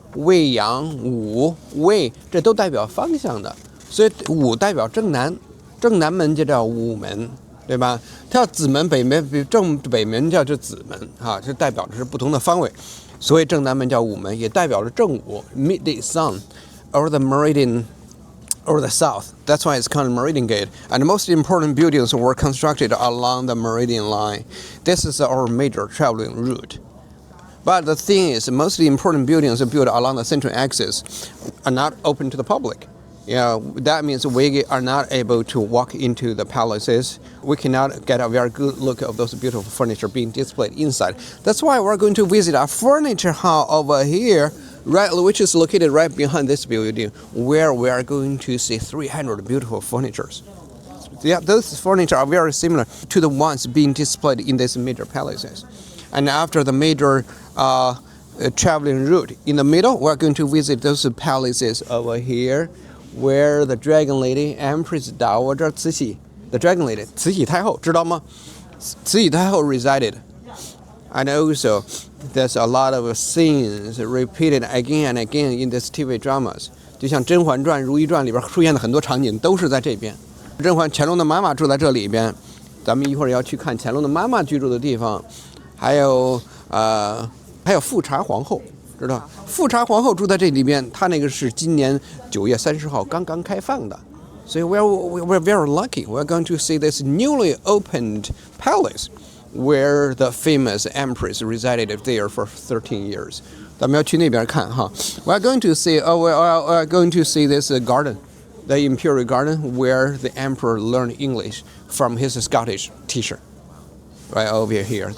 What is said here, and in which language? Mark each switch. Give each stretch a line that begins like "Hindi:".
Chinese: 未阳午未，这都代表方向的，所以午代表正南，正南门就叫午门，对吧？它叫子门，北门正北门叫子门啊，这代表的是不同的方位，所以正南门叫午门，也代表着正午
English: midday sun or the meridian or the south. That's why it's called Meridian Gate. And the most important buildings were constructed along the meridian line. This is our major traveling route. But the thing is, most important buildings built along the central axis are not open to the public. That means we are not able to walk into the palaces. We cannot get a very good look of those beautiful furniture being displayed inside. That's why we're going to visit a furniture hall over here, right, which is located right behind this building, where we are going to see 300 beautiful furnitures. Yeah, those furniture are very similar to the ones being displayed in these major palaces. And after the major traveling route, in the middle, we're going to visit those palaces over here, where the Dragon Lady, Empress Dowager Cixi, the Dragon Lady, 慈禧太后，
Chinese: 知道吗？
English: 慈禧太后 resided. And also, there's a lot of scenes repeated again and again in these TV dramas.
Chinese: 就像《甄嬛传》《如懿传》里边出现的很多场景都是在这边。乾隆的妈妈住在这里边，咱们一会儿要去看乾隆的妈妈居住的地方。还有富察皇后，知道？富察皇后住在这里边，她那个是今年9月30号刚刚开放的，所以
English: we're very lucky. We're going to see this newly opened palace where the famous empress resided there for 13 years.
Chinese: 咱们要去那边看哈。
English: We're going to see this garden, the imperial garden, where the emperor learned English from his Scottish teacher. Right over here.